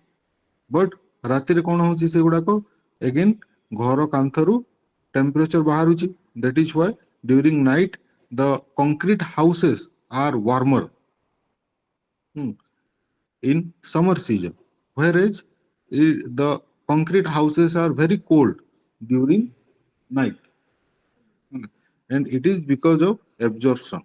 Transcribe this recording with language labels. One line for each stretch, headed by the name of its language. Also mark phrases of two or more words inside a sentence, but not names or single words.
Odia: But ରାତିରେ କ'ଣ ହଉଛି ସେଗୁଡାକ again ଘର କାନ୍ଥରୁ temperature ବାହାରୁଛି,
English: that is why during night the concrete houses are warmer in summer season, whereas the concrete houses are very cold during night. And it is because of absorption.